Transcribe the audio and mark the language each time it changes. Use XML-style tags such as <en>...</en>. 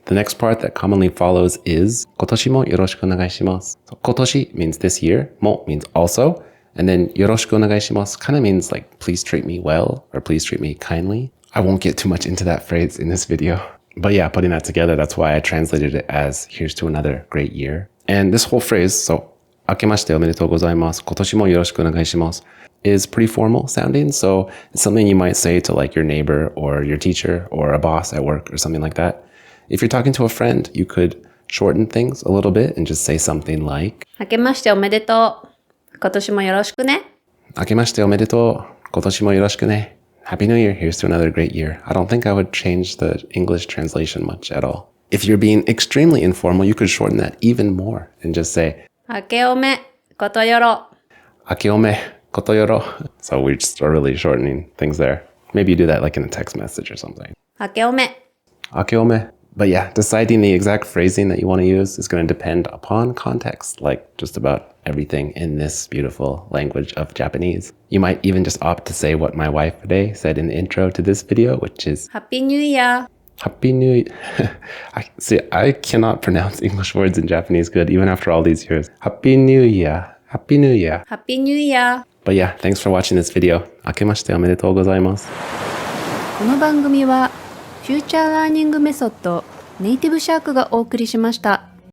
<en>The next part that commonly follows is</en> <ja>kotoshi mo yoroshiku onegai shimasu.</ja> <en>So, kotoshi means this year, mo means also, and then yoroshiku onegai shimasu kind of means like please treat me well or please treat me kindly. I won't get too much into that phrase in this video. But yeah, putting that together, that's why I translated it as here's to another great year. And this whole phrase, so</en> <ja>明けましておめでとうございます。今年もよろしくお願いします</ja> <en>is pretty formal sounding. So it's something you might say to like your neighbor or your teacher or a boss at work or something like that. If you're talking to a friend, you could shorten things a little bit and just say something like</en> <ja>明けましておめでとう。今年もよろしくね。明けましておめでとう。今年もよろしくね。</ja> <en>Happy New Year. Here's to another great year. I don't think I would change the English translation much at all. If you're being extremely informal, you could shorten that even more and just say</en> <ja>あけおめ、ことよろ。あけおめ、ことよろ.</ja> <en>So we just are really shortening things there. Maybe you do that like in a text message or something.</en> <ja>あけおめ。あけおめ.</ja> <en>But yeah, deciding the exact phrasing that you want to use is going to depend upon context, like just about everything in this beautiful language of Japanese. You might even just opt to say what my wife today said in the intro to this video, which is Happy New Year! Happy New Year. I cannot pronounce English words in Japanese good, even after all these years. Happy New Year. Happy New Year. Happy New Year! But yeah, thanks for watching this video.</en> <ja>明けましておめでとうございます。この番組はフューチャーラーニングメソッドネイティブシャークがお送りしました。</ja>